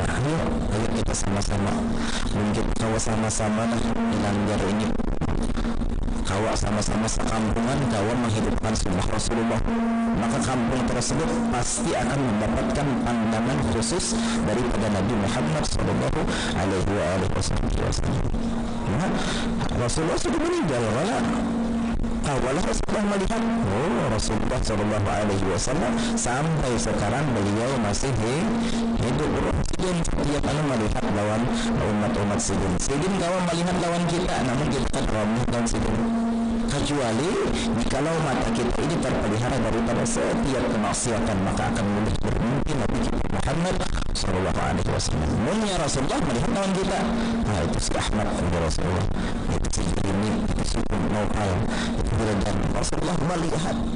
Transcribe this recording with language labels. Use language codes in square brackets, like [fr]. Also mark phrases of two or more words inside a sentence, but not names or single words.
[bjn] Ayo kita sama-sama, mungkin kawa sama-sama di langgar ini, kawa sama-sama sekampungan, kawa menghidupkan sunnah Rasulullah, maka kampung tersebut pasti akan mendapatkan pandangan khusus daripada Nabi Muhammad [ar] صلى الله عليه وسلم. [bjn] Rasulullah sudah meninggal, kawalah Rasulullah melihat, Rasulullah [ar] صلى الله عليه وسلم [bjn] sampai sekarang beliau masih hidup. Sidin setiap melihat lawan umat-umat sidin kawan melihat lawan kita, namun kita tak lawan sidin, kecuali jikalau mata kita ini terpelihara daripada setiap kemaksiatan, maka akan mudah bermimpi Nabi kita Muhammad [ar] صلى الله عليه وسلم. [bjn] Mulia Rasulullah melihat lawan kita, itu si Ahmad kepada Rasulullah, itu si ini, itu si Naufal, itu dan Rasulullah melihat.